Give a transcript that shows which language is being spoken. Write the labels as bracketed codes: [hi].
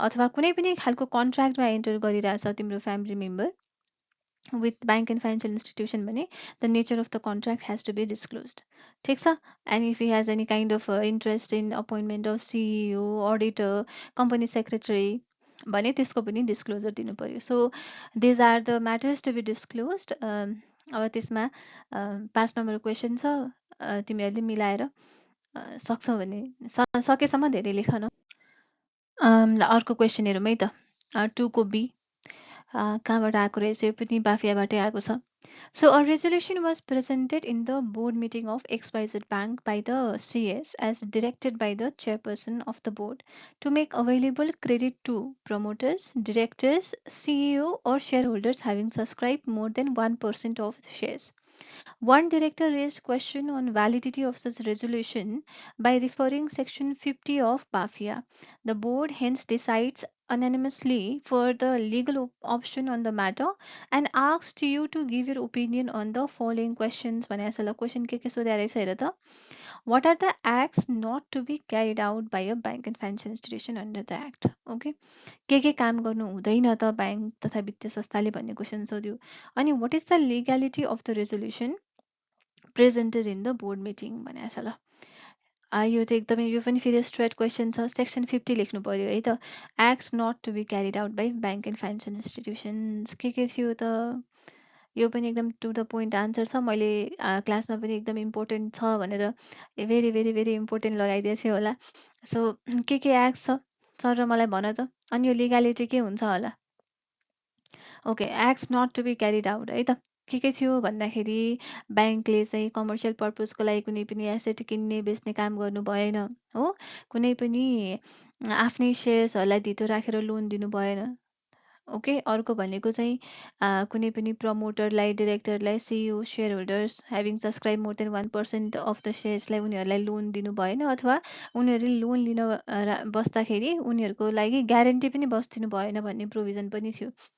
[ne] अथवा कुनै पनि खालको कन्ट्र्याक्टमा एन्टर गरिरहेछ तिम्रो family member [en] with bank and financial institution [ne] भने [en] the nature of the contract has to be disclosed. [ne] ठिक छ। [en] and if he has any kind of interest in appointment of CEO, auditor, company secretary [ne] भने त्यसको पनि disclosure दिनु पर्यो। [en] So these are the matters to be disclosed. [ne] अब त्यसमा 5 number question छ, तिमीहरूले मिलाएर सक्छौ भने सकेसम्म धेरै लेख न। अर्को क्वेसन हेरौँ है त। 2 को बी कहाँबाट आएको रहेछ, यो पनि बाफियाबाटै आएको छ। [en] So a resolution was presented in the board meeting of XYZ Bank by the CS as directed by the chairperson of the board to make available credit to promoters, directors, CEO or shareholders having subscribed more than 1% of the shares. One director raised question on validity of such resolution by referring section 50 of BAFIA. The board hence decides unanimously for the legal option on the matter and asks you to give your opinion on the following questions. [ne] Question के सोधेको रहेछ हेर त। [en] What are the acts not to be carried out by a bank and financial institution under the act? [ne] Okay. के काम गर्नु हुँदैन त ब्याङ्क तथा वित्तीय संस्थाले भन्ने क्वेसन सोध्यो। [en] अनि what is the legality of the resolution presented in the board meeting [ne] भनेको छ ल। यो त एकदमै यो पनि फेरि स्ट्रेट क्वेसन छ। सेक्सन 50 लेख्नु पर्यो है त। [en] acts not to be carried out by bank and financial institutions [ne] के थियो त। यो पनि एकदम टु द पोइन्ट आन्सर छ। मैले क्लासमा पनि एकदम इम्पोर्टेन्ट छ भनेर भेरी भेरी भेरी इम्पोर्टेन्ट लगाइदिएको थिएँ होला। सो के एक्ट छ सर र मलाई भन त, अनि यो लिगालिटी के हुन्छ होला। [en] Okay, acts not to be carried out है त। [ne] के थियो भन्दाखेरि ब्याङ्कले चाहिँ कमर्सियल पर्पजको लागि कुनै पनि एसेट किन्ने बेच्ने काम गर्नु भएन हो। कुनै पनि आफ्नै सेयर्सहरूलाई धितो राखेर लोन दिनु भएन। ओके, अर्को भनेको चाहिँ कुनै पनि प्रमोटरलाई, डिरेक्टरलाई, CEO, share holders [en] having subscribe more than 1% of the सेयर्सलाई [ne] उनीहरूलाई लोन दिनु भएन अथवा उनीहरूले लोन लिन बस्दाखेरि उनीहरूको लागि ग्यारेन्टी पनि बस्दिनु भएन भन्ने प्रोभिजन पनि थियो।